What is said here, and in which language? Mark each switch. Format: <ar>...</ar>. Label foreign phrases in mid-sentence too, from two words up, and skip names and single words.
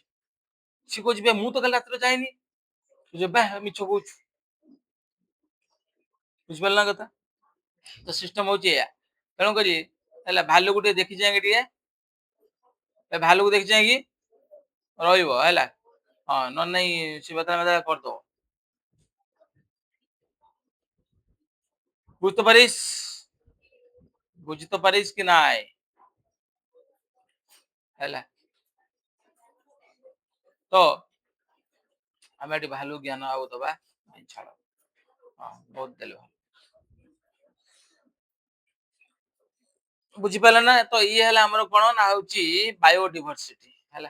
<or>ସିଏ କହୁଛି ବେ ମୁଁ ତ କାଲି ରାତିରେ ଯାଇନି। ବେ ମିଛ କହୁଛୁ। ବୁଝିପାରିଲ ନା କଥା। ତ ସିଷ୍ଟମ ହଉଛି ଏଇଆ। ତେଣୁ କରି ହେଲା ଭାଲୁକୁ ଟିକେ ଦେଖି ଚାହିଁକି ଟିକେ ଭାଲୁକୁ ଦେଖି ଚାହିଁକି ରହିବ ହେଲା। ହଁ ନହେଲେ ନାଇଁ ସେ ବେତରା ମେତରା କରିଦବ।</or> <bn>বুঝতে পারিস বুঝতে পারিস কি নাই</bn> <or>ହେଲା ତ ଆମେ ଏଠି ଭାଲୁ ଜ୍ଞାନ ଆଉ ଦବା ଛାଡ। ହଁ ବହୁତ ଦେଲେ ଭଲ। ବୁଝିପାରିଲେ ନା ତ ଇଏ ହେଲା ଆମର କଣ ନା ହଉଛି ବାୟୋଡିଭର୍ସିଟି ହେଲା।</or>